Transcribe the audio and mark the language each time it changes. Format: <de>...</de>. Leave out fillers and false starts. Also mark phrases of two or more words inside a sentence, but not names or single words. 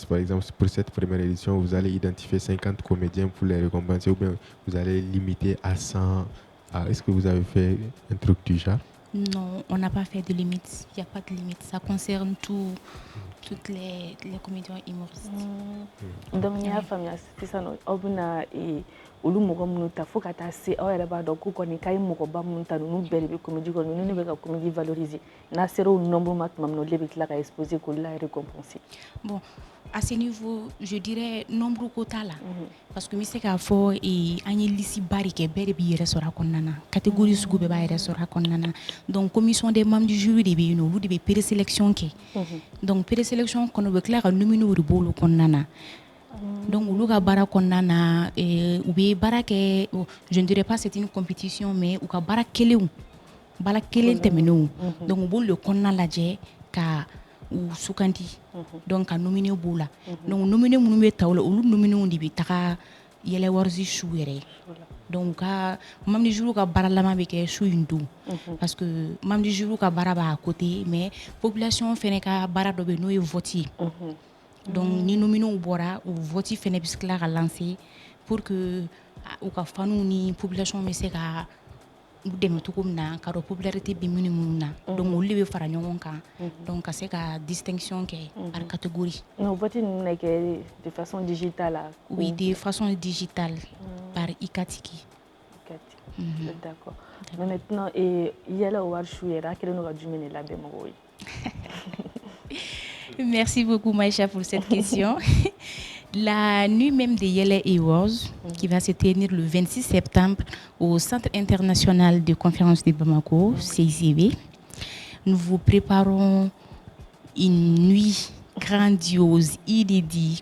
<fr>Par exemple, pour cette première édition, vous allez identifier 50 comédiens pour les récompenser, ou bien vous allez limiter à 100? Est-ce que vous avez fait un truc du genre? Non, on n'a pas fait de limite. Il n'y a pas de limite. Ça concerne toutes les comédiens humoristes. Donc, il y a famille, c'est ça.</fr> <bm>Olu mogo munu ta fo ka ta se aw yɛrɛ b'a dɔn ko kɔni k'a ye mɔgɔba minnu ta ninnu bɛɛ de bɛ comédie kɔnɔ ninnu de bɛ ka</bm> <fr>comédie valoriser</fr> <bm>n'a sera o nombre ma tuma min na olu de bɛ tila ka exposer k'olu la récompenser.</bm> <fr>Bon, à ce niveau je dirais</fr> <bm>nombre ko t'a la</bm> <fr>parce que</fr> <bm>n bɛ se k'a fɔ an ye liste ba de kɛ bɛɛ de b'i yɛrɛ sɔrɔ a kɔnɔna na catégorie sugu bɛɛ b'a yɛrɛ sɔrɔ a kɔnɔna na</bm> <fr>donc commission des membres du jury</fr> <bm>de bɛ yen nɔ olu de bɛ présélection kɛ</bm> <fr>donc présélection</fr> <bm>kɔnɔ u bɛ tila ka nominer o de b'olu kɔnɔna na. Donc, olu ka bara kɔnɔna na u bɛ baara kɛ</bm> <fr>je ne dirais pas c'est une compétition mais</fr> <bm>u ka baara kelen tɛmɛnenw donc u b'olu le kɔnɔna lajɛ ka u sugandi donc ka nominer b'o la</bm> <fr>donc nominer</fr> <bm>minnu bɛ ta o la olu nominenw de bɛ taga Yele Awards su yɛrɛ donc ka</bm> <fr>membre du jury</fr> <bm>ka baaralama bɛ kɛ su in don</bm> <fr>parce que membre du jury</fr> <bm>ka baara b'a</bm> <fr>côté mais population</fr> <bm>fɛnɛ ka baara dɔ bɛ yen n'o ye vote ye. Donc ni nominés bɔra u vote fɛnɛ bɛ se tila ka</bm> <fr>lancer pour que</fr> <bm>u ka faniw ni population bɛ se ka u dɛmɛ cogo min na ka dɔn popularité bɛ minnu na donc olu de bɛ fara ɲɔgɔn kan donc ka se ka distinction kɛ</bm> <fr>par catégorie. Non, vote</fr> <bm>ninnu bɛ kɛ</bm> <fr>de façon digitale. Oui, de façon digitale par Ikatiki. D'accord. Mais maintenant</fr> <bm>Yele Awards su yɛrɛ a kɛlen don ka jumɛn de labɛn mɔgɔw ye?</bm> <fr>Merci beaucoup Maïcha pour cette question. La nuit même de Yele Awards qui va se tenir le 26 septembre au Centre international de conférence de Bamako, CICB, nous vous préparons une nuit grandiose, inédit.</fr>